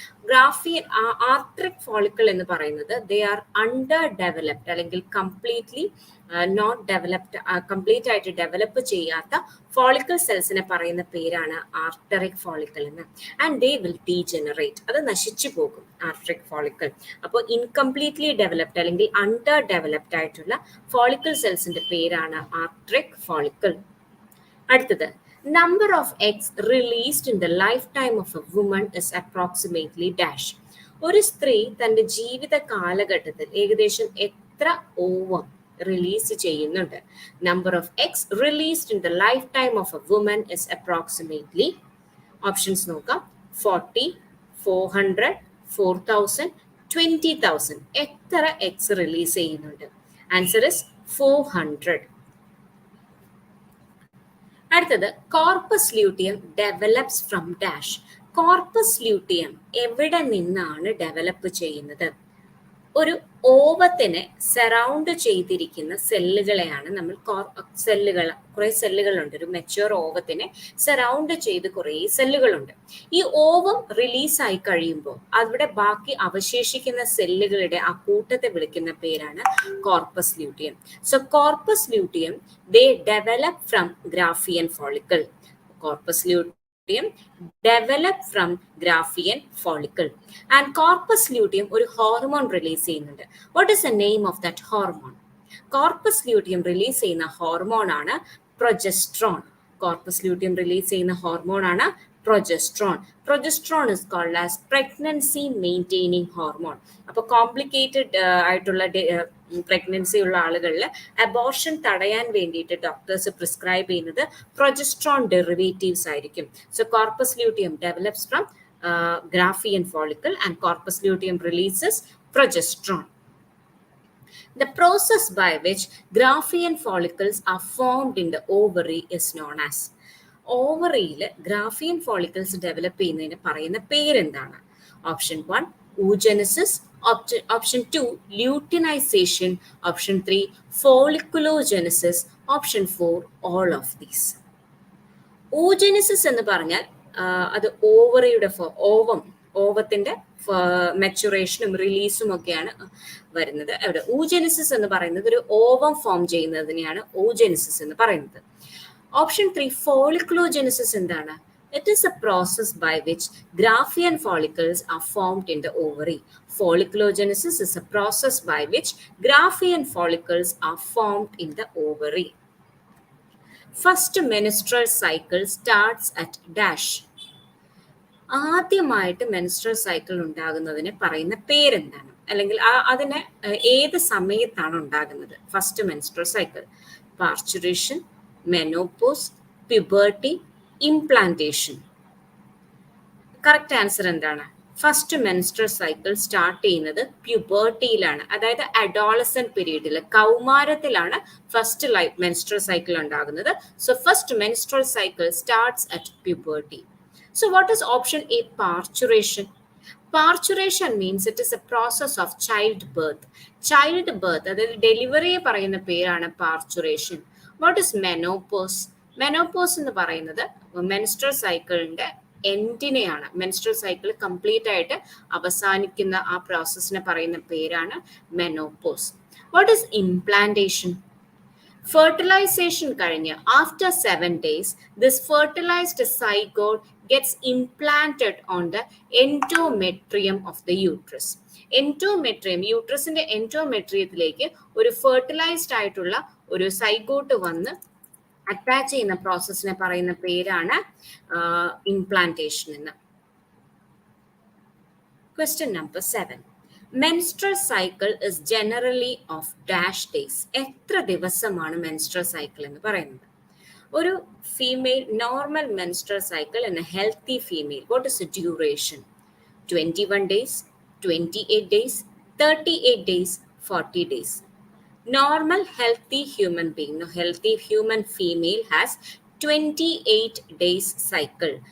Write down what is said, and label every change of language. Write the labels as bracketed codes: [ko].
[ml] ഗ്രാഫിയൻ ആർട്രിക് follicle എന്ന് പറയുന്നത് [en] they are underdeveloped [ml] അല്ലെങ്കിൽ [en] completely not developed, [ml] കംപ്ലീറ്റ് ആയിട്ട് ഡെവലപ്പ് ചെയ്യാത്ത ഫോളിക്കിൾ സെൽസിനെ പറയുന്ന പേരാണ് ആർട്ടറിക് ഫോളിക്കിൾ എന്ന്. [en] and they will degenerate, [ml] അത് നശിച്ചു പോകും ആർട്ടറിക് ഫോളിക്കിൾ. അപ്പോൾ ഇൻകംപ്ലീറ്റ്ലി ഡെവലപ്ഡ് അല്ലെങ്കിൽ അണ്ടർ ഡെവലപ്ഡ് ആയിട്ടുള്ള ഫോളിക്കിൾ സെൽസിന്റെ പേരാണ് ആർട്ടറിക് ഫോളിക്കിൾ. [en] അടുത്തത്, number of eggs released in the lifetime of a woman is approximately dash. [ml] ഒരു സ്ത്രീ തന്റെ ജീവിത കാലഘട്ടത്തിൽ ഏകദേശം എത്ര ഓവം റിലീസ് ചെയ്യുന്നുണ്ട്? [en] number of eggs released in the life time of a woman is approximately, [ml] options നോക്കാം, [en] 40, 400, 4000, 20,000. [ml] എത്ര എഗ്സ് റിലീസ് ചെയ്യുന്നുണ്ട്? [en] Answer is 400. അടുത്തത്, corpus luteum develops from dash. [ml] Corpus luteum എവിടെ നിന്നാണ് ഡെവലപ്പ് ചെയ്യുന്നത്? ഒരു ഓവത്തിനെ സറൗണ്ട് ചെയ്തിരിക്കുന്ന സെല്ലുകളെയാണ് നമ്മൾ കുറെ സെല്ലുകളുണ്ട്. ഒരു മെച്യൂർ ഓവത്തിനെ സറൗണ്ട് ചെയ്ത് കുറെ സെല്ലുകളുണ്ട്. ഈ ഓവം റിലീസായി കഴിയുമ്പോൾ അവിടെ ബാക്കി അവശേഷിക്കുന്ന സെല്ലുകളുടെ ആ കൂട്ടത്തെ വിളിക്കുന്ന പേരാണ് corpus luteum. [en] So corpus luteum they develop from Graafian follicle. Corpus luteum develop from Grafting follicle. And corpus luteum [ml] ഒരു ഹോർമോൺ റിലീസ് ചെയ്യുന്നുണ്ട്. [en] What is the name of that hormone? [ml] Corpus luteum release ചെയ്യുന്ന ഹോർമോണാണ് പ്രൊജസ്ട്രോൺ. കോർപ്പസ് ലൂട്ടിയം റിലീസ് ചെയ്യുന്ന ഹോർമോണാണ് progesterone. [en] Progesterone is called as pregnancy maintaining hormone. [ml] അപ്പോൾ complicated ആയിട്ടുള്ള pregnancy ഉള്ള ആളുകളിൽ അബോർഷൻ തടയാൻ വേണ്ടിയിട്ട് ഡോക്ടേഴ്സ് പ്രിസ്ക്രൈബ് ചെയ്യുന്നത് പ്രൊജസ്ട്രോൺ ഡെറിവേറ്റീവ്സ് ആയിരിക്കും. [en] So corpus luteum develops from Graafian follicle and corpus luteum releases progesterone. The process by which Graafian follicles are formed in the ovary is known as. [ml] ഓവറിയിൽ ഗ്രാഫിയൻ follicles develop ചെയ്യുന്നതിന് പറയുന്ന പേരെന്താണ്? [en] Option 1 oogenesis, option 2 luteinization, option 3 folliculogenesis, option 4 all of these. [ml] oogenesis എന്ന് പറഞ്ഞാൽ അത് ഓവറിയുടെ ഓവത്തിന്റെ മെച്ചുറേഷനും റിലീസും ഒക്കെയാണ് വരുന്നത്. അവിടെ oogenesis എന്ന് പറയുന്നത് ഒരു ഓവം ഫോം ചെയ്യുന്നതിനെയാണ് oogenesis എന്ന് പറയുന്നത്. ഓപ്ഷൻ 3 folliculogenesis എന്താണ്? [en] It is a process by which Graafian follicles are formed in the ovary. Folliculogenesis is a process by which Graafian follicles are formed in the ovary. First menstrual cycle starts at dash. [ml] ആദ്യമായിട്ട് menstrual cycle ഉണ്ടാകുന്നതിന് പറയുന്ന പേരെന്താണ്? അല്ലെങ്കിൽ അതിന് ഏത് സമയത്താണ് ഉണ്ടാകുന്നത്? First menstrual cycle. Parturition, menopause, puberty, implantation. Correct answer എന്താണ്? ഫസ്റ്റ് മെൻസ്ട്രൽ സൈക്കിൾ സ്റ്റാർട്ട് ചെയ്യുന്നത് പ്യൂബർട്ടിയിലാണ്, അതായത് അഡോളസെന്റ് പീരീഡിൽ, കൗമാരത്തിലാണ് ഫസ്റ്റ് മെൻസ്ട്രൽ സൈക്കിൾ ഉണ്ടാകുന്നത്. [en] So first menstrual cycle starts at puberty. So what is option A? Parturition. Parturition means it is a process of childbirth. [ml] Childbirth, അതായത് ഡെലിവറിയെ പറയുന്ന പേരാണ് parturition. [en] What is menopause? [ml] Menopause എന്ന് പറയുന്നത് menstrual സൈക്കിളിന്റെ എൻഡിനെയാണ്. Menstrual cycle complete ആയിട്ട് അവസാനിക്കുന്ന ആ പ്രോസസ്സിനെ പറയുന്ന പേരാണ് menopause. [en] What is implantation? Fertilization കഴിഞ്ഞ് after 7 days, this fertilized zygote gets implanted on the endometrium of the uterus. [ml] Endometrium, യൂട്രസിന്റെ എൻഡോമെട്രിയത്തിലേക്ക് ഒരു ഫെർട്ടിലൈസ്ഡ് ആയിട്ടുള്ള ഒരു സൈഗോട്ട് വന്ന് അറ്റാച്ച് ചെയ്യുന്ന പ്രോസസ്സിനെ പറയുന്ന പേരാണ് ഇംപ്ലാന്റേഷൻ എന്ന്. [en] Question number 7. Menstrual cycle is generally of dash days. [ml] എത്ര ദിവസമാണ് menstrual cycle എന്ന് പറയുന്നത്? ഒരു female normal [en] menstrual cycle in a healthy female, what is the duration? 21 days, 28 days, 38 days, 40 days. Normal healthy human being, no, healthy human female has 28 days cycle.